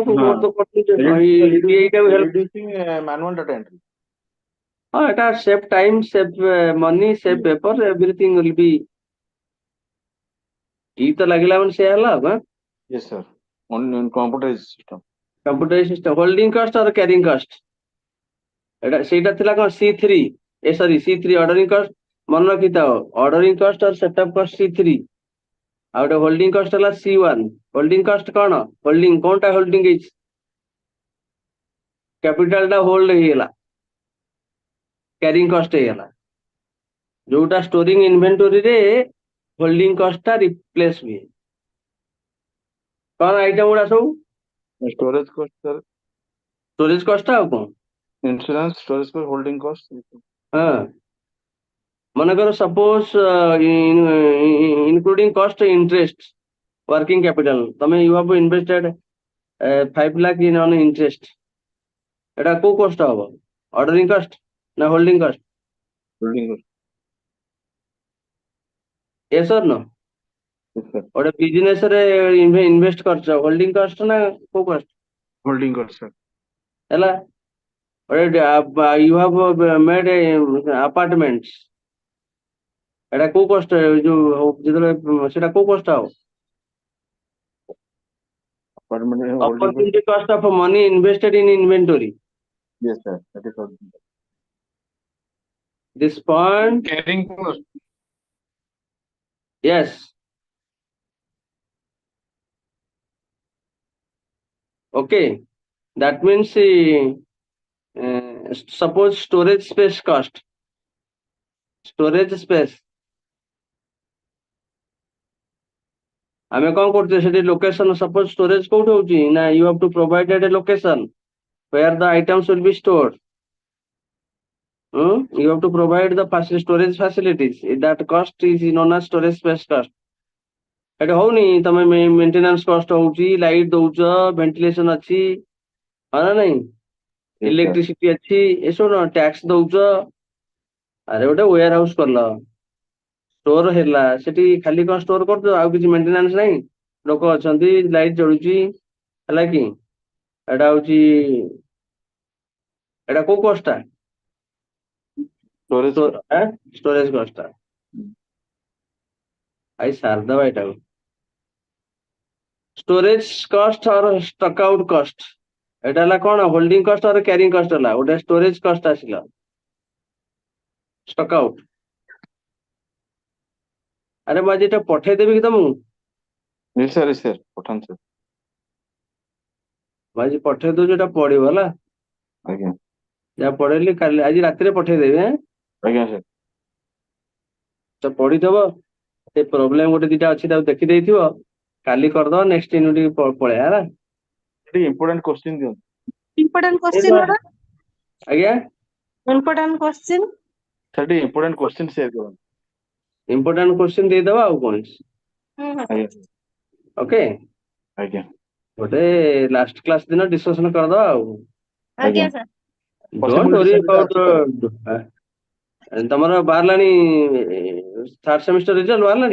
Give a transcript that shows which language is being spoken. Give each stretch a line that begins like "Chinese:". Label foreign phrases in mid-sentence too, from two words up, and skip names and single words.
English: Reducing manual data entry. it save time, save money, save paper, everything will be. Yes, sir. On computerized system. Computer system, holding cost or carrying cost?
Odia: ସେଇଟା ଥିଲା କଣ
English: C3, sorry C3 ordering cost,
Odia: ମନେ ରଖିଥାଅ
English: ordering cost or setup cost C3,
Odia: ଆଉ ଗୋଟେ
English: holding cost
Odia: ହେଲା C1.
English: holding cost
Odia: କଣ? holding କୋଉଟା holding ହେଇଛି? capital ଟା hold ହେଇଗଲା,
English: carrying cost
Odia: ହେଇଗଲା, ଯୋଉଟା
English: storing inventory
Odia: ରେ
English: holding cost
Odia: ଟା replace ହୁଏ। କଣ item ଗୁଡା ସବୁ?
English: Storage cost, sir. storage cost
Odia: ଆଉ କଣ?
English: Insurance, storage cost, holding cost.
Odia: ହଁ, ମନେକର
English: suppose including cost interest, working capital,
Odia: ତମେ
English: you have invested 5 lakh in on interest,
Odia: ଏଟା କୋଉ cost ହବ?
English: ordering cost ନା holding cost? Holding cost. yes or no? Yes, sir.
Odia: ଗୋଟେ business ରେ invest କରିଛ,
English: holding cost
Odia: ନା କୋଉ cost?
English: Holding cost, sir. ହେଲା, you have made apartments,
Odia: ଏଟା କୋଉ cost? ଯୋଉ ଯେତେବେଳେ ସେଟା କୋଉ cost ହବ?
English: Apartment holding cost. opportunity cost of money invested in inventory. Yes, sir. That is holding cost. This point, Carrying cost. yes. Okay, that means suppose storage space cost, storage space,
Odia: ଆମେ କଣ କରୁଛେ ସେଠି
English: location, suppose storage
Odia: କୋଉଠି ହଉଛି ନା
English: you have to provide a location where the items will be stored. You have to provide the storage facilities, that cost is known as storage space cost.
Odia: ଏଠି ହଉନି, ତମେ
English: maintenance cost
Odia: ହଉଛି, light ଦଉଛ, ventilation ଅଛି, ହଁ ନା ନାଇଁ, electricity ଅଛି, ଏସବୁ tax ଦଉଛ। ଆରେ ଗୋଟେ
English: warehouse
Odia: କଲ, ଷ୍ଟୋର ହେଲା, ସେଠି ଖାଲି କଣ ଷ୍ଟୋର କରୁଛ, ଆଉ କିଛି ମେଣ୍ଟେନାନ୍ସ ନାହିଁ, ଲୋକ ଅଛନ୍ତି, ଲାଇଟ୍ ଜଳୁଛି, ହେଲା କି, ଏଟା ହଉଛି, ଏଟା କୋଉ cost ଟା?
English: storage cost ଟା।
Odia: ଆଇ ସାରିଦବା ଏଟାକୁ।
English: storage cost or stock out cost,
Odia: এটা ହେଲା କଣ?
English: holding cost or carrying cost ହେଲା, ଗୋଟେ storage cost ଆସିଲା, stock out।
Odia: ଆରେ ମୁଁ ଆଜି ଏଟା ପଠେଇଦେବି କି ତମକୁ?
English: Yes, sir. Yes, sir.
Odia: ପଠାନ୍ତୁ, sir. ମୁଁ ଆଜି ପଠେଇ ଦଉଛି, ଏଟା ପଢିବ ହେଲା। ଆଜ୍ଞା। ଯାହା ପଢେଇଲି କାଲି, ଆଜି ରାତିରେ ପଠେଇଦେବି। ଆଜ୍ଞା, sir. ତ ପଢିଦବ, ସେ ପ୍ରୋବ୍ଲେମ ଗୋଟେ ଦିଟା ଅଛି ତାକୁ ଦେଖିଦେଇଥିବ, କାଲି କରିଦବ,
English: next unit
Odia: ପଳେଇବା ହେଲା। ଟିକେ
English: important question
Odia: ଦିଅନ୍ତୁ।
English: Important question what?
Odia: ଆଜ୍ଞା,
English: Important question.
Odia: sir, ଟିକେ
English: important question share
Odia: କରନ୍ତୁ।
English: important question
Odia: ଦେଇଦବା ଆଉ କଣ। ଆଜ୍ଞା। ଓକେ, ଆଜ୍ଞା। ଗୋଟେ
English: last class
Odia: ଦିନ ଡିସ୍କସନ କରିଦବା ଆଉ। ଆଜ୍ଞା sir.
English: don't worry about,
Odia: ତମର ବାହାରିଲାଣି
English: third semester result
Odia: ବାହାରିଲାଣି?